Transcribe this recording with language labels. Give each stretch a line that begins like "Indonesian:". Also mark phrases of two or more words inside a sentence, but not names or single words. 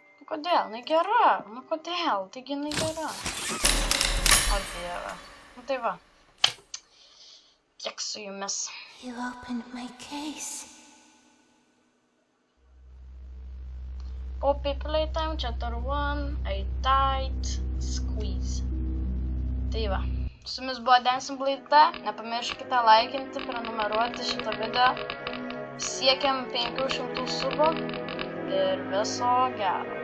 Lithuanian: Kodėl? Jinai gera. Nu kodėl? Taigi jinai gera. O dieve. Nu tai va. Tiek su jumis.
English: You opened my case. Poppy Playtime Chapter 1 I died squeeze.
Lithuanian: Tai va. Su jumis buvo Dancing Blade. Nepamirškite laikinti, prenumeruoti šitą video. Siekiam 500 subų. Ir viso gero.